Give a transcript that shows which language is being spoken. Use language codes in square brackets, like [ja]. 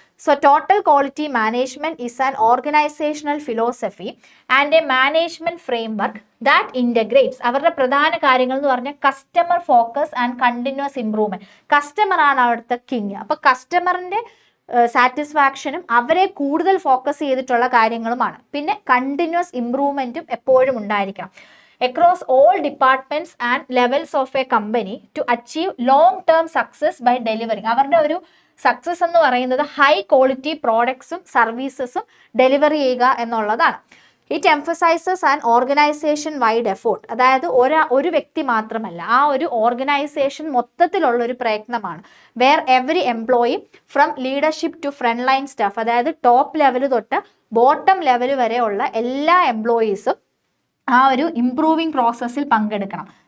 [en] So total quality management is an organisational philosophy and a management framework that integrates. [ml] അവരുടെ പ്രധാന കാര്യങ്ങൾ എന്ന് പറഞ്ഞാൽ customer focus and continuous improvement. കസ്റ്റമറാണ് അവിടുത്തെ കിങ്. അപ്പോൾ കസ്റ്റമറിൻ്റെ സാറ്റിസ്ഫാക്ഷനും അവരെ കൂടുതൽ ഫോക്കസ് ചെയ്തിട്ടുള്ള കാര്യങ്ങളുമാണ്. പിന്നെ കണ്ടിന്യൂസ് ഇംപ്രൂവ്മെൻറ്റും എപ്പോഴും ഉണ്ടായിരിക്കണം. [en] across all departments and levels of a company to achieve long-term success by delivering. [ml] അവരുടെ ഒരു സക്സസ് എന്ന് പറയുന്നത് ഹൈ ക്വാളിറ്റി പ്രോഡക്ട്സും സർവീസസും ഡെലിവറി ചെയ്യുക എന്നുള്ളതാണ്. [en] It emphasises an organisation wide effort. [ml] അതായത് ഒരു വ്യക്തി മാത്രമല്ല, ആ ഒരു ഓർഗനൈസേഷൻ മൊത്തത്തിലുള്ള ഒരു പ്രയത്നമാണ്. [en] where every employee from leadership to front line staff, [ml] അതായത് ടോപ്പ് ലെവൽ തൊട്ട് ബോട്ടം ലെവൽ വരെയുള്ള എല്ലാ എംപ്ലോയീസും ആ ഒരു ഇംപ്രൂവിങ് പ്രോസസ്സിൽ പങ്കെടുക്കണം.